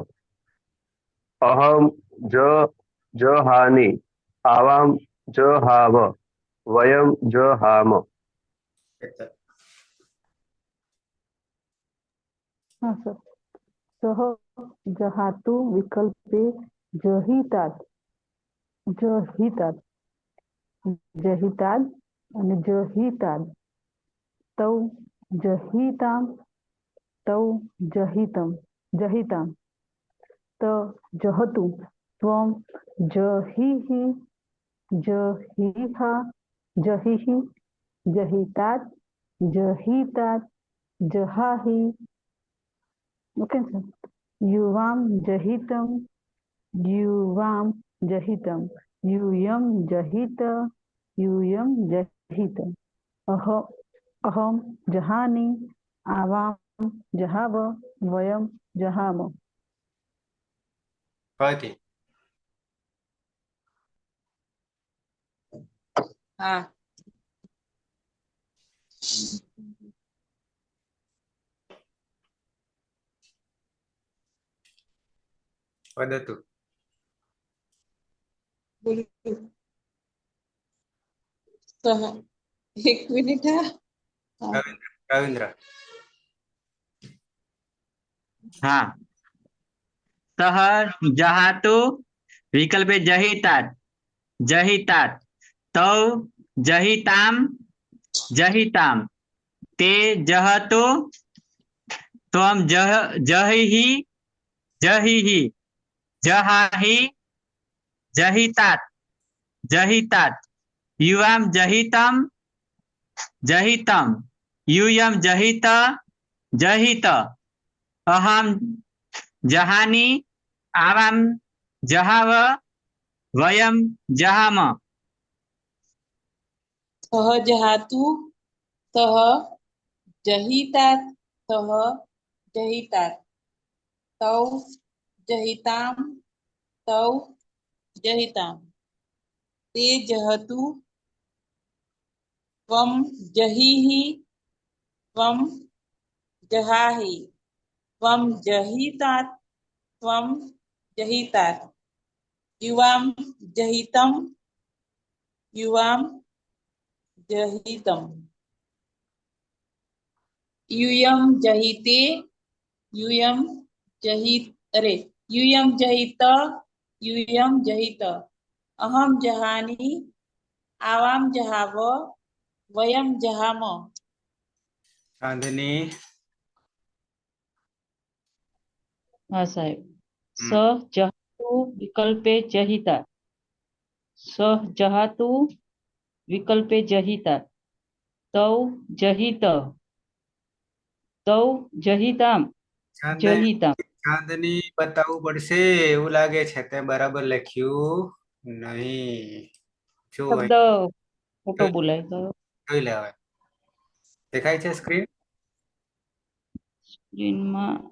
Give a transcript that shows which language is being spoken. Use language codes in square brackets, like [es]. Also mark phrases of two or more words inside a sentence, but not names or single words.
[sa] અહમ જહાની આવામ જહાવ વયમ જહામ. [hi] हाँ सर. [sa] सह जहातु विकल्पे जहितात् जहितात् जहिताद અને જહિતાદ તૌ જહિતામ જહિતામ ત જહતુ ત્વમ જહિહિ જહિહિ જહિતાત જહિતાત जहाहि [en] OK sir [sa] युवाम जहितम युवाम जहितम यूयम जहित यूयम जहित अहम जहानि आवाम जहाव वयम जहाम ભવતી [gu] હા [sa] વદતુ [gu] બોલું સહ એક મિનિટ હા રવિન્દ્ર [sa] हाँ सह जहातु विकल्पे जहितात जहितात तौ जहिताम जहिताम ते जहतो त्वं जहिहि जहिहि जहाहि जहितात जहितात युवाम जहितम जहितम यूयम जहित जहित अहम जहानि आवाम जहाव वयम जहाम સહ જહાતુ સહ જહિતાત સહ જહિતાત તૌ જહિતામ તૌ જહિતામ તે જહતુ ત્વં જહિહિ ત્વં જહાહિ ત્વં જહિતાત ત્વં જહિતાત યુવામ જહિતમ યુવામ જહિતમ यूयम जहिते यूयम जहित अरे यूयम जहित यूयम जहित अहम जहानि आवाम जहाव वयम जहाम ચાંદની हाँ साहेब स जहातु विकल्पे जहिता स जहातु विकल्पे जहिता तौ जहित तौ जहिताम ચાંદની जहिताम [gu] ચાંદની બતાવવું પડશે એવું લાગે છે તે બરાબર લખ્યું નહીં જો શબ્દ ખોટો બોલાય ગયો જોઈ લે હવે દેખાય છે સ્ક્રીન સ્ક્રીનમાં